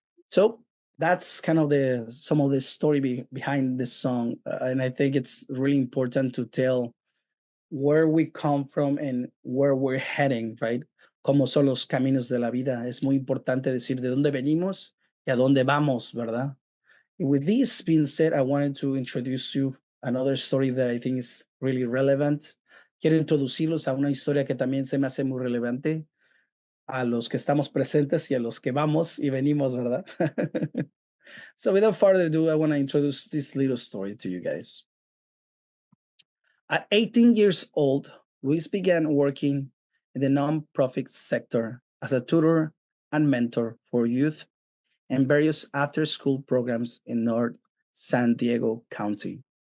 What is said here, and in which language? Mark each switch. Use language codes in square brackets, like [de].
[en] So that's kind of some of the story behind this song, and I think it's really important to tell where we come from and where we're heading, right? [es] Cómo son los caminos de la vida. Es muy importante decir de dónde venimos y a dónde vamos, ¿verdad? [en] And with this being said, I wanted to introduce you another story that I think is really relevant. [es] Quiero introducirlos a una historia que también se me hace muy relevante a los que estamos presentes y a los que vamos y venimos, ¿verdad? [en] So without further ado, I want to introduce this little story to you guys. At 18 years old, Luis began working in the nonprofit sector as a tutor and mentor for youth and various after-school programs in North San Diego County.